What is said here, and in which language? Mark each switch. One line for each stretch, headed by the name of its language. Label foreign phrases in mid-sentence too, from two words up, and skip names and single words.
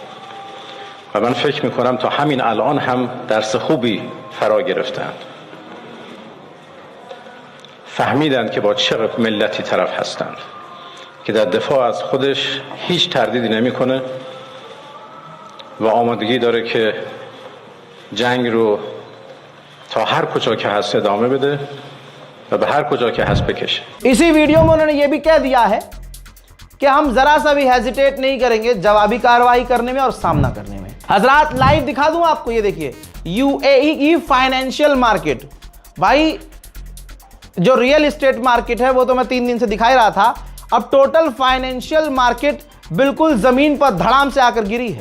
Persian: و من فکر میکنم تا همین الان هم درس خوبی فرا گرفتند، فهمیدند که با چه ملتی طرف هستند که در دفاع از خودش هیچ تردیدی نمیکنه و آمادگی داره که جنگ رو تا هر کجا که هست ادامه بده و به هر کجا که هست بکشه.
Hindi: इसी वीडियो में उन्होंने ये भी कह दिया है कि हम जरा सा भी हेजिटेट नहीं करेंगे जवाबी कार्रवाई करने में और सामना करने में। हजरात लाइव दिखा दूं आपको, ये देखिए यूएई की
English: financial market.
Hindi: भाई जो
English: real estate market
Hindi: है वो तो मैं 3 दिन से दिखा ही रहा था, अब
English: total financial market
Hindi: बिल्कुल जमीन पर धड़ाम से आकर गिरी है।